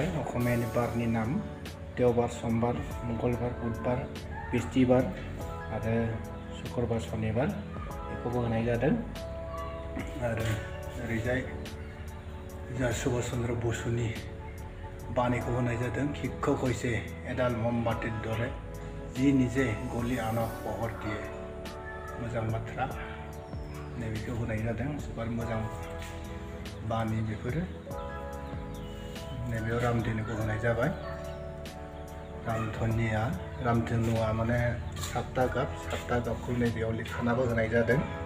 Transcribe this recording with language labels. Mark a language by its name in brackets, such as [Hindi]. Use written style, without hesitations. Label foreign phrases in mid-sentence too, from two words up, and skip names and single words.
[Bodo] असमियानि बारनि नाम देवबार समबार मंगलबार बुधबार बिस्थिबार आरो शुक्रबार शनिबार बेखौबो होनाय जादों। आरो ओरैजाय जा सुभाष चन्द्र बसुनि बाणीखौ होनाय जादों। [Assamese] शिक्षक হৈছে এডাল মমবাতিৰ দৰে যি নিজে গলি আনক পোহৰ দিয়ে। [Bodo] मोजां बाथ्रा नैबेखौ होनाय जादों। जोबोर मोजां बाणী बेफोरो। नैबेयाव रामधेनुखौ होनाय जाबाय। रामधेनुआ माने सातथा गाबखौ नैबेयाव लिरखानाबो होनाय जादों।